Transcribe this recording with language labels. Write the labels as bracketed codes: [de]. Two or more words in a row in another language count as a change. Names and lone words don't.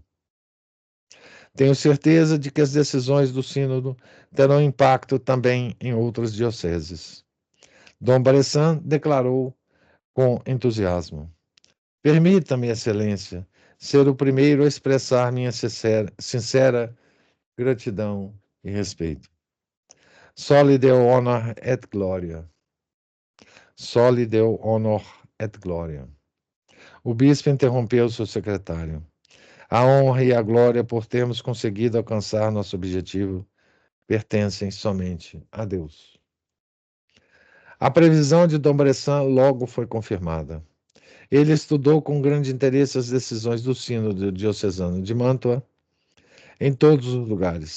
[pt] Tenho certeza de que as decisões do sínodo terão impacto também em outras dioceses. Dom Bressan declarou com entusiasmo: Permita-me, Excelência, ser o primeiro a expressar minha sincera gratidão e respeito. [la] Soli Deo honor et gloria. Soli Deo honor et gloria. [pt] O bispo interrompeu seu secretário. A honra e a glória por termos conseguido alcançar nosso objetivo pertencem somente a Deus. A previsão de Dom Bressan logo foi confirmada. Ele estudou com grande interesse as decisões do Sínodo Diocesano de Mantua em todos os lugares.